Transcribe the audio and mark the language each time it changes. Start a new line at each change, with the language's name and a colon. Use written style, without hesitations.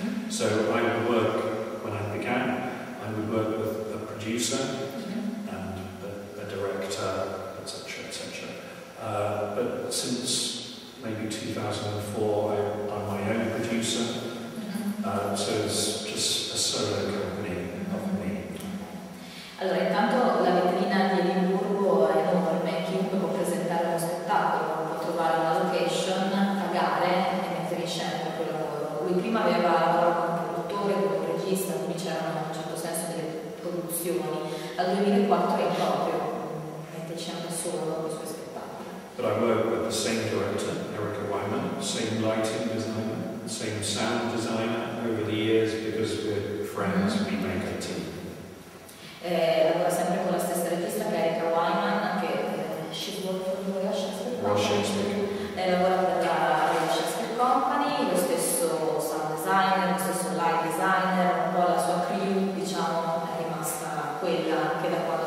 English: So I would work, when I began, I would work with a producer and a director, etc., etc. But since maybe 2004, I'm my own producer. So it's just a solo company of me.
Italian: Allora, intanto la vetrina di Edimburgo è enorme, chiunque può presentare uno spettacolo, può trovare una location, pagare e mettere in scena il proprio lavoro. Lui prima aveva lavorato come produttore, come regista, quindi c'erano in un certo senso delle produzioni. Dal 2004 è in proprio, mette in scena da solo i suoi spettacoli.
English: But I work with the same director, Erica Wyman, same lighting designer, same sound designer over the years, because we're friends, we make a team.
Italian: Lavora sempre con la stessa regista che è Erica Wyman, che
English: she's worked for the Royal Shakespeare Company.
Italian: Lavora per la Royal Shakespeare Company, lo stesso sound designer, lo stesso light designer, un po' la sua crew, diciamo, è rimasta quella anche da